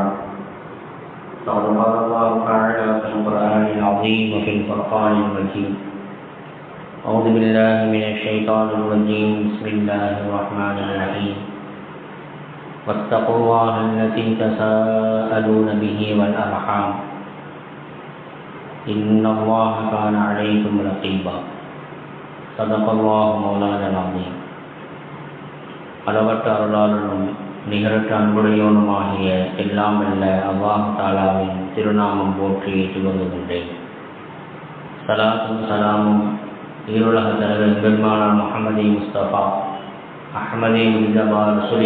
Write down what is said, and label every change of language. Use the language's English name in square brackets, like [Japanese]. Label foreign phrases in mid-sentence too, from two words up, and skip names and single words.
[Arabic] فقد قال الله تعالى في القرآن العظيم وفي الفرقان المجيد: أعوذ بالله من الشيطان الرجيم، بسم الله الرحمن الرحيم. واتقوا الله الذي تساءلون به والأرحام إن الله كان عليكم رقيبا. صدق الله مولانا العظيم. [Tamil] அளவற்ற அருளாளனும் நிகரற்ற அன்புடையோனுமாகிய எல்லாம் அல்ல அல்லாஹ் தாலாவின் திருநாமம் போற்றி துவங்குகின்றேன். சலாத்தும் சலாமும் ஈருலக தலைவர் பெருமானார் முஹம்மது முஸ்தபா அஹ்மதே முஜ்தபா ரசூலே